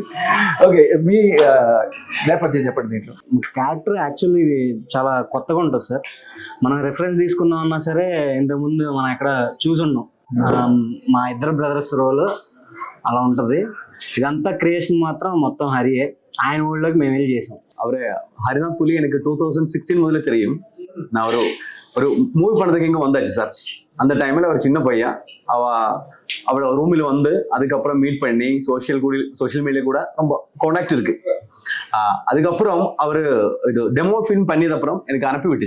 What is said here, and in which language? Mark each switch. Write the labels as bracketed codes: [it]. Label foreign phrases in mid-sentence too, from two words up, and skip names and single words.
[te] ఓకే, మీ నేపథ్యం చెప్పండి. దీంట్లో [en] character actually [te] ఇది చాలా కొత్తగా ఉంటుంది సార్. మనం రిఫరెన్స్ తీసుకుందాం అన్నా సరే ఇంతకుముందు మనం ఎక్కడ చూసున్నాం. మా ఇద్దరు బ్రదర్స్ రోల్ అలా ఉంటుంది. ఇదంతా క్రియేషన్ మాత్రం మొత్తం ஹரியே. ఆయన ఊళ్ళోకి మేము వెళ్ళి చేసాం. [ta] அவரு ஹரிநாத் புலி எனக்கு 2016 முதல்ல தெரியும். நான் ஒரு மூவி பண்றதுக்கு இங்கே வந்தாச்சு சார். அந்த டைமில் ஒரு சின்ன பையன் அவளோட ரூமில் வந்து அதுக்கப்புறம் மீட் பண்ணி [en] social media [ta] கூட ரொம்ப கான்டாக்ட் இருக்கு. அதுக்கப்புறம் அவர் இது [en] demo film [ta] பண்ணியதுக்கப்புறம் எனக்கு அனுப்பி விட்டுச்சு.